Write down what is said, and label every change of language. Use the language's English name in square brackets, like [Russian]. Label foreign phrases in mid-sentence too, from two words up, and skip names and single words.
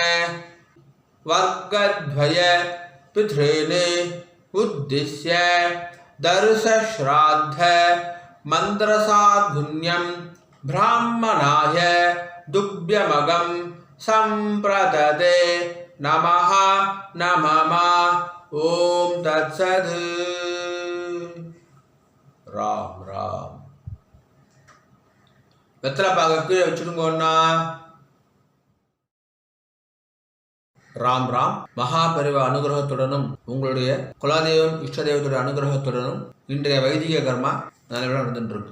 [Sanskrit] वर्गद्वय पितॄन् उद्दिश्य दर्शश्राद्ध मंत्रसाधुन्यं ब्राह्मणाय दुभ्यमगं संप्रददे नमः नमः. ओम तत्सत्. राम राम. [Tamil] வெத்தலை பாக்க கீழே வச்சுடுங்கண்ணா. ராம் ராம். மகாபரிவ அனுகிரகத்துடனும் உங்களுடைய குலதெய்வம் இஷ்ட தெய்வத்துடைய அனுகிரகத்துடனும் இன்றைய வைதிக கர்மா நல்ல நடந்துட்டு இருக்கு.